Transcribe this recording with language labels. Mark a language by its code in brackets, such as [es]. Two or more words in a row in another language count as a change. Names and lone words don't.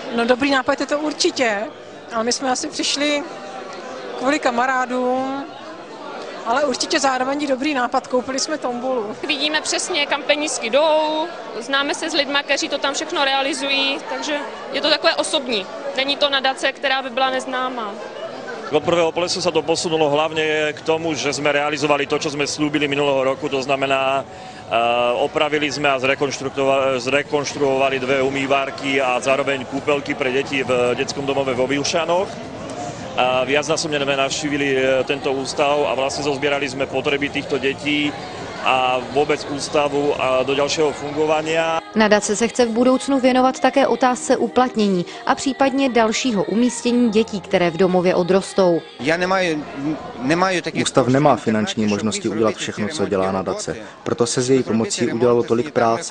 [cs] No dobrý nápad je to určitě, ale my jsme asi přišli kvůli kamarádům, ale určitě zároveň dobrý nápad, koupili jsme tombolu. Vidíme přesně, kam penízky jdou, známe se s lidmi, kteří to tam všechno realizují, takže je to takové osobní. Není to nadace, která by byla neznámá. [sk] Od prvého polesu sa to posunulo hlavne k tomu, že sme realizovali to, čo sme slúbili minulého roku, to znamená, opravili sme a zrekonštruovali 2 umývárky a zároveň kúpeľky pre deti v detskom domove vo Vilšanoch. Viacnásobne sme navštívili tento ústav a vlastne zozbierali sme potreby týchto detí [cs] a vůbec ústavu a do dalšího [sk] fungovania. [cs] Nadace se chce v budoucnu věnovat také otázce uplatnění a případně dalšího umístění dětí, které v domově odrostou. Ústav nemá finanční možnosti udělat všechno, co dělá nadace, proto se s její pomocí udělalo tolik práce.